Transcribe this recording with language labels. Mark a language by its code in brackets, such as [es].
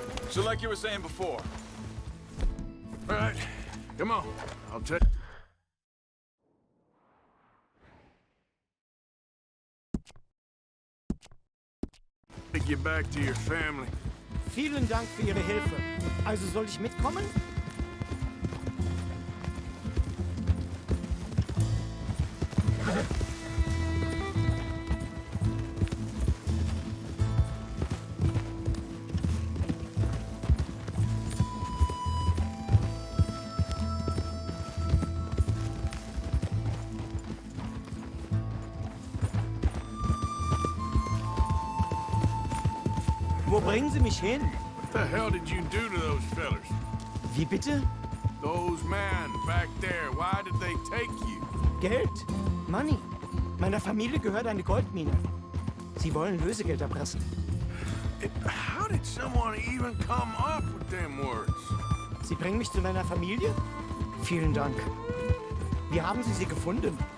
[en] So like you were saying before. All right, come on. I'll take you back to your family. [de] Vielen Dank für Ihre Hilfe. Also soll ich mitkommen? Wo bringen Sie mich hin? [en] What the hell did you do to those fellers? [de] Wie bitte? [en] Those men back there, why did they take you? [de] Geld? Money. Meiner Familie gehört eine Goldmine. Sie wollen Lösegeld erpressen. [en] How did someone even come up with them words? [de] Sie bringen mich zu meiner Familie? Vielen Dank. Wie haben Sie sie gefunden?